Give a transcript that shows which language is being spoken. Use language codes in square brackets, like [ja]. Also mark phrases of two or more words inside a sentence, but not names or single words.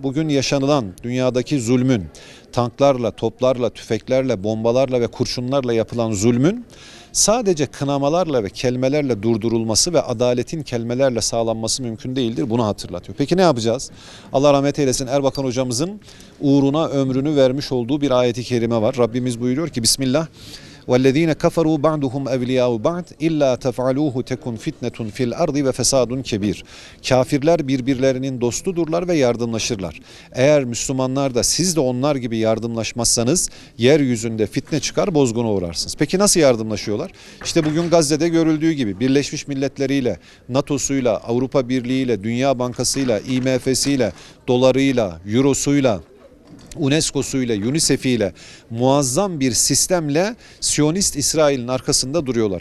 [tr] Bugün yaşanılan dünyadaki zulmün, tanklarla, toplarla, tüfeklerle, bombalarla ve kurşunlarla yapılan zulmün sadece kınamalarla ve kelimelerle durdurulması ve adaletin kelimelerle sağlanması mümkün değildir. Bunu hatırlatıyor. Peki ne yapacağız? Allah rahmet eylesin, Erbakan hocamızın uğruna ömrünü vermiş olduğu bir ayeti kerime var. Rabbimiz buyuruyor ki Bismillah. [ar] وَالَّذ۪ينَ كَفَرُوا بَعْدُهُمْ اَوْلِيَاءُ بَعْدٍ اِلَّا تَفْعَلُوهُ تَكُنْ فِتْنَةٌ فِي الْأَرْضِ وَفَسَادٌ كَبِيرٌ. [tr] Kafirler birbirlerinin dostudurlar ve yardımlaşırlar. Eğer Müslümanlar da siz de onlar gibi yardımlaşmazsanız yeryüzünde fitne çıkar, bozguna uğrarsınız. Peki nasıl yardımlaşıyorlar? İşte bugün Gazze'de görüldüğü gibi Birleşmiş Milletler'iyle, NATO'suyla, Avrupa Birliği'yle, Dünya Bankası'yla, IMF'siyle, dolarıyla, eurosuyla, UNESCO'suyla, UNICEF'iyle muazzam bir sistemle Siyonist İsrail'in arkasında duruyorlar.